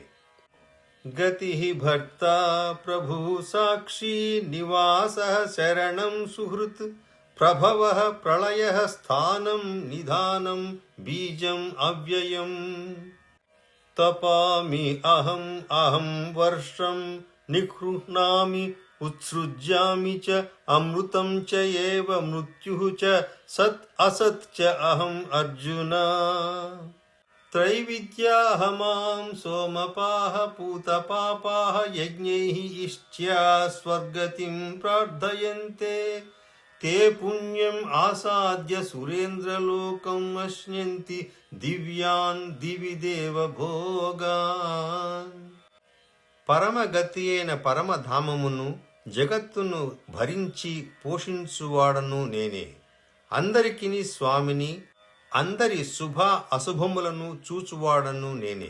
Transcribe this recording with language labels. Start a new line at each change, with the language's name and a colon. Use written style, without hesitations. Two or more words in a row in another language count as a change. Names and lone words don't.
Sanskrit: గతి భర్తా ప్రభు సాక్షి నివాసః శరణం సుహృత్ ప్రభవః ప్రళయః స్థానం నిధానం బీజం అవ్యయం. తపామి అహం అహం వర్షం నిగృహ్ణామి ఉత్సృజ్యామి చ అమృతం చ ఏవ మృత్యుః చ సత్ అసత్ చ అహం అర్జున. त्रैविद्याहमां सोमपाः पूतपापाः यज्ञैः इष्ट्या स्वर्गतिं प्रार्थयन्ते ते पुण्यम् आसाद्य सुरेन्द्रलोकम् अश्नन्ति దివ్యాన్ దివి దేవ భోగాన్.
Telugu: పరమగతి అయిన పరమధామమును జగత్తును భరించి పోషించువాడను నేనే. అందరికిని స్వామిని, అందరి శుభ అశుభములను చూచువాడను నేనే.